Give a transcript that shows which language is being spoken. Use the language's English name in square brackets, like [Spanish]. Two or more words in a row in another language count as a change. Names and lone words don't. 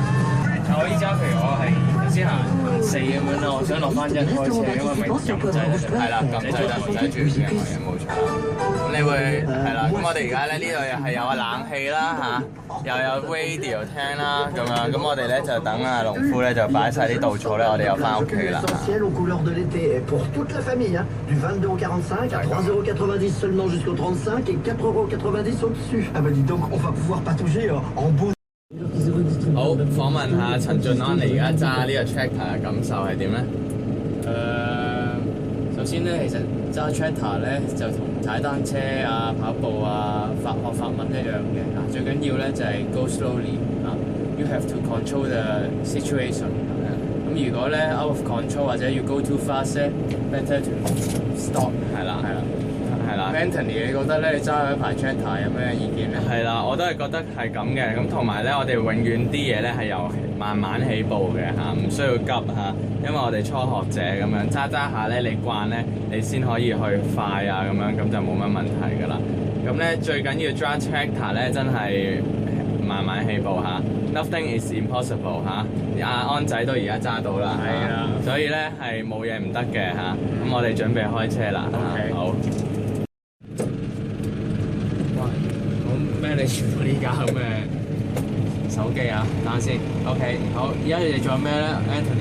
[Cantonese] 我依家譬如我係頭先行4咁樣啦，我想落翻1開車，因為咪撳掣咧，係啦，撳掣就唔使轉嘅，冇錯。咁你會係啦，咁我哋而家咧呢度又係有個冷氣啦嚇，又有 radio 聽啦咁樣，咁我哋咧就等農夫咧就擺晒啲稻草咧，我哋又翻屋企啦。 [French] Essentiel aux couleurs de l'été pour toute la famille, du 22,45 à 3,90 € seulement jusqu'au 35 et 4,90 € au-dessus. Ah bah dis donc, on va pouvoir patauger en beau. [Cantonese] 好，訪問下陳俊安，你而家揸呢個 tractor 嘅感受係點咧？首先咧，其實揸 tractor 咧就同踩單車啊、跑步啊、學法文一樣嘅啊。最緊要咧就係 [English] go slowly 啊 ，you have to control the situation [Cantonese] 咁如果咧 [English] out of control [Cantonese] 或者要 [English] go too fast 咧 ，better to stop。 [Cantonese] 係啦。Anthony， 你覺得咧你揸一排 tractor 有咩意見咧？係啦，我都係覺得係咁嘅。咁同埋咧，我哋永遠啲嘢咧係由慢慢起步嘅嚇，唔需要急嚇。因為我哋初學者咁樣揸下咧，你慣咧，你先可以去快啊咁樣，咁就冇乜問題㗎啦。咁咧最緊要揸 tractor 咧，真係慢慢起步嚇。 [English] Nothing is impossible [Cantonese] 嚇。安仔都而家揸到啦，係啊，所以咧係冇嘢唔得嘅嚇。咁我哋準備開車啦嚇，好。咩？你全部呢架咁嘅手機啊？等下先。OK， 好。而家你哋做緊咩咧 ，Anthony？